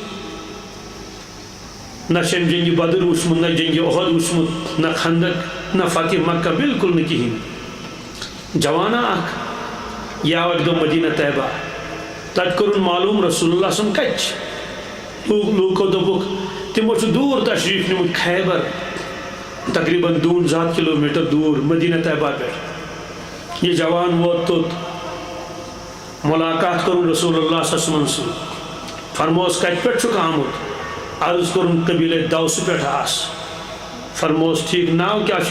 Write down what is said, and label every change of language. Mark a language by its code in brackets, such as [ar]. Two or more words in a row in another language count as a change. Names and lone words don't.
[ks] نہ چھم جنگِ بدر وٕچھمُت نہ جنگِ احد وٕچھمُت نہ خندق نہ فتح مکہ بالکل نہٕ کِہیٖنۍ جوانا اکھ یہِ آو اکہِ دۄہ مدینہ طیبہ تتہِ کوٚرُن معلوم رسول اللہ [ar] صلی اللہ علیہ وسلم [ks] کتہِ چھِ لوٗکو دوٚپُکھ تِمو چھُ دوٗر تشریٖف نیوٗمُت خیبر تقریٖباً 200 کلوٗمیٖٹر دوٗر مدینہ طیبہ پٮ۪ٹھ یہ جوان ووت توٚت ملاقات کوٚرُن رسول اللہ [ar] صلی اللہ علیہ وسلم [ks] سۭتۍ فرموس کتہِ پٮ۪ٹھ چھُکھ آمُت عرض کوٚرُن قبیلے دوسہٕ پٮ۪ٹھ آس فرموس ٹھیٖک ناو کیٛاہ چھُے